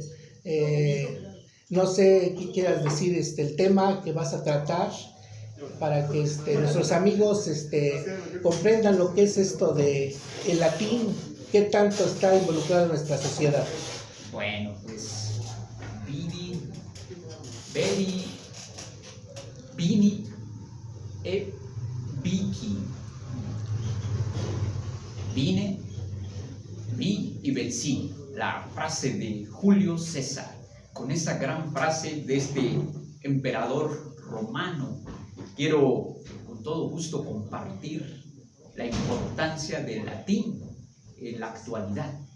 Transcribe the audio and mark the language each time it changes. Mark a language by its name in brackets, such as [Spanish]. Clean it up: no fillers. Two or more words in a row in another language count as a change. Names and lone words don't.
[Spanish] No sé qué quieras decir, el tema que vas a tratar para que nuestros amigos comprendan lo que es esto de el latín, qué tanto está involucrado en nuestra sociedad. Bueno, pues [Latin] veni, e vici. [Spanish] Vine, vi y vencí. La frase de Julio César, con esa gran frase de este emperador romano. Quiero con todo gusto compartir la importancia del latín en la actualidad.